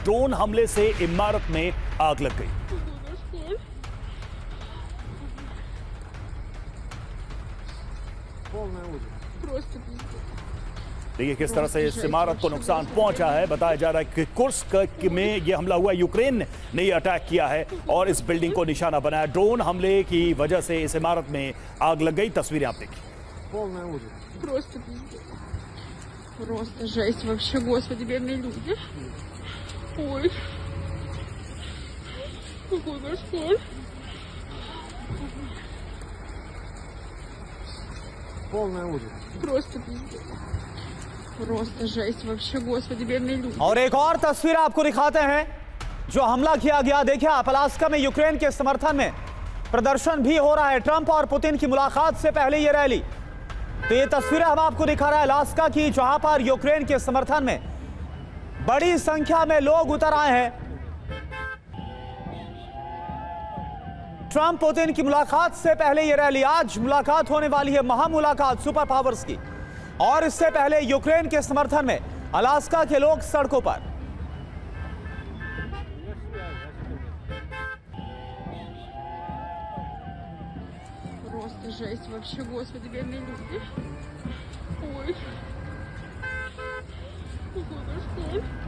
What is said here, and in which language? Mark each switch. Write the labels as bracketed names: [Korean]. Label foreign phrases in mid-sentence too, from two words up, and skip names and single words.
[Hindi] ड्रोन हमले से इमारत में आग लग गई। देखिए किस तरह से इस इमारत को नुकसान पहुंचा है। बताया जा रहा है कि कुर्स्क में यह हमला हुआ, यूक्रेन ने यह अटैक किया है और इस बिल्डिंग को निशाना बनाया। ड्रोन हमले की वजह से इस इमारत में आग लग गई। तस्वीरें आप देखिए। [Russian] Просто пиздец. Просто жесть вообще, господи, бедные люди. Ой. Какой кошмар. полный ужас. Просто пиздец. Просто жесть вообще, господи, бедные люди. [Hindi] और एक और तस्वीर आपको दिखाते हैं जो हमला किया गया। देखिए आप अलास्का में यूक्रेन के समर्थन में प्रदर्शन भी हो रहा है। ट्रंप और पुतिन की मुलाकात से पहले ये रैली, तो ये तस्वीरें हम आपको दिखा रहा है अलास्का की, जहां पर यूक्रेन के समर्थन में बड़ी संख्या में लोग उतर आए हैं। ट्रंप पुतिन की मुलाकात से पहले ये रैली, आज मुलाकात होने वाली है, महामुलाकात [English] super powers [Hindi] की, और इससे पहले यूक्रेन के समर्थन में अलास्का के लोग सड़कों पर। [Russian] Просто жесть вообще, господи, бедные люди. Ой. Какой кошмар.